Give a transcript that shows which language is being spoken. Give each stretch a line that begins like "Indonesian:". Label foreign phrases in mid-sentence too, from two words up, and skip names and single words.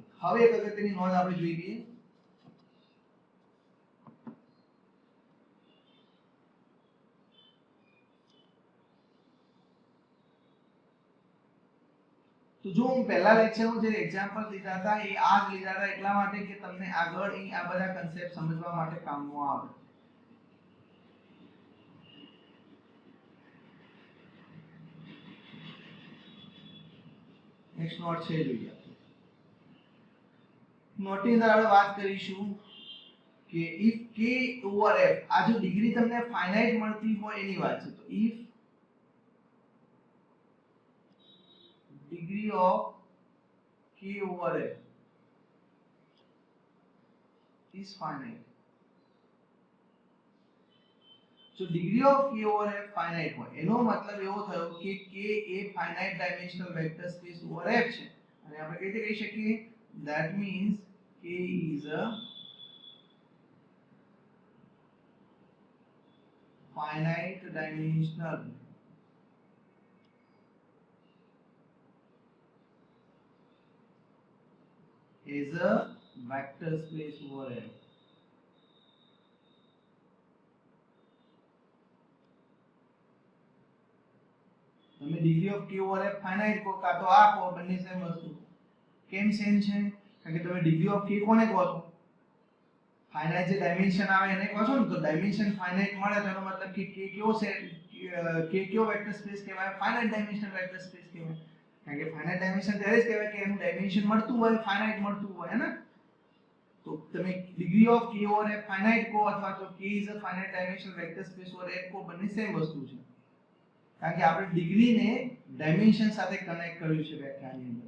Gujarati: હવે એક અગત્યની નોંધ આપણે જોઈ લઈએ, તો જો હું પહેલા લેક્ચરમાં જે એક્ઝામ્પલ લીધા હતા એ આ જ લીધા હતા એટલા માટે કે તમને આગળ અહીં આ બધા કન્સેપ્ટ સમજવા માટે કામમાં આવે.
English: next note
Gujarati: છે જોઈએ, નોટની અંદર આપણે વાત કરીશું કે
English: if k over f,
Gujarati: આ જો ડિગ્રી તમને ફાઇનાઇટ મળતી હોય એની વાત છે, તો if
English: degree of k over f is finite, so degree of k over
Gujarati: f finite હોય એનો મતલબ એવો થયો કે k એ
English: finite dimensional vector space over f
Gujarati: છે, અને આપણે કઈ રીતે કહી શકીએ,
English: that means k is a finite dimensional is a vector space over F.
Gujarati: તમે
English: degree of k over f finite
Gujarati: કહો કાં તો આ કહો, બંને સેમ વસ્તુ. કેમ સેમ છે, કારણ કે તમે
English: degree of k
Gujarati: કોને કહો છો, ફાઇનાઇટ જે ડાયમેન્શન આવે એને કહો છો ને, તો ડાયમેન્શન ફાઇનાઇટ મળે તો એનો મતલબ કે k કયો સેટ, k કયો
English: vector space
Gujarati: કહેવાય,
English: finite dimensional vector space
Gujarati: કહેવાય, કારણ કે
English: finite dimension
Gujarati: ત્યારે જ કહેવાય કે એનું ડાયમેન્શન મળતું હોય, ફાઇનાઇટ મળતું હોય, હે ને. તો તમે
English: degree of k over f finite
Gujarati: કહો અથવા તો
English: k is a finite dimensional vector space over f
Gujarati: કહો, બંને સેમ વસ્તુ છે, કારણ કે આપણે ડિગ્રીને ડાયમેન્શન સાથે કનેક્ટ કર્યું છે વ્યાખ્યાની અંદર.